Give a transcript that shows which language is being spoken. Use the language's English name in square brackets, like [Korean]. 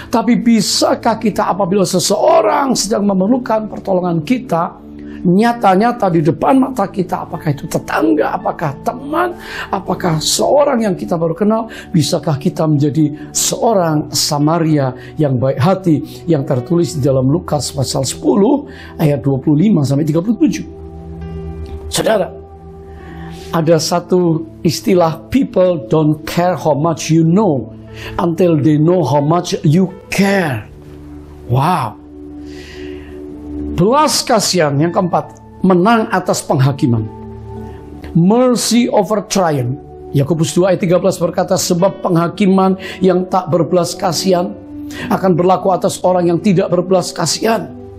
[Indonesian] Tapi bisakah kita apabila seseorang sedang memerlukan pertolongan kita, nyata-nyata di depan mata kita, apakah itu tetangga, apakah teman, apakah seorang yang kita baru kenal, bisakah kita menjadi seorang Samaria yang baik hati, yang tertulis di dalam Lukas pasal 10 ayat 25-37. Saudara, ada satu istilah, [English] people don't care how much you know until they know how much you care. Wow. [Indonesian] Belas kasihan yang keempat, menang atas penghakiman. [English] Mercy over triumph. [Indonesian] Yakobus 2 ayat 13 berkata, sebab penghakiman yang tak berbelas kasihan akan berlaku atas orang yang tidak berbelas kasihan.